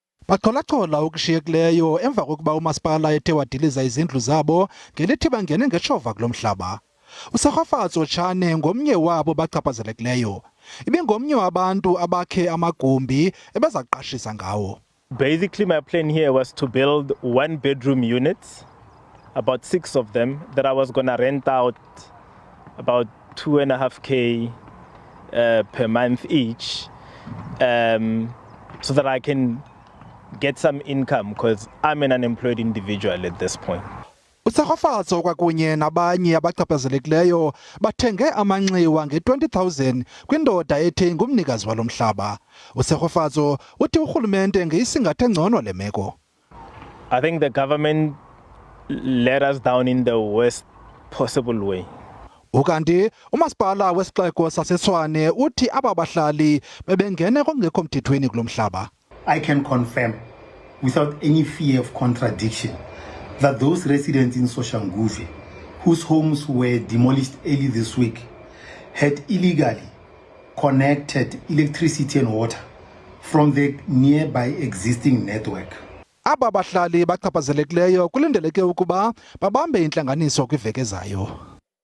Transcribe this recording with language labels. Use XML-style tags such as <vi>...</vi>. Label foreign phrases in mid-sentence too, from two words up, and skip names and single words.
<xh>Baqhola okushiyekileyo emva kokuba umasipala ethe wadiliza izindlu zabo ngelithi bangene ngetshova kulo mhlaba. uSoshanguve ngomnye wabo bachaphazelekileyo. Ibingomnye wabantu abakhe amagumbi ebezakuqashisa ngawo.</xh> <en>Basically, my plan here was to build 1-bedroom units, about 6 of them, that I was going to rent out about 2.5K per month each, so that I can get some income because I'm an unemployed individual at this point.</en> <xh>uSoshanguve kwakunye nabanye abachaphazelekileyo bathenge amanxiwa nge-20,000 kwindoda ethe ngumnikazi walo mhlaba. uSoshanguve uthi uRhulumente ngeyisingathe ngcono le meko.</xh> <en>I think the government let us down in the worst possible way.</en> <xh>Ukanti umasipala wesixeko saseTshwane uthi aba bahlali bebengene kungekho mthethweni kulo mhlaba.</xh> <en>I can confirm without any fear of contradiction that those residents in Soshanguve, whose homes were demolished early this week, had illegally connected electricity and water from the nearby existing network.</en> <xh>Aba bahlali bachaphazelekileyo kulindeleke ukuba babambe intlanganiso kwiveki ezayo.</xh>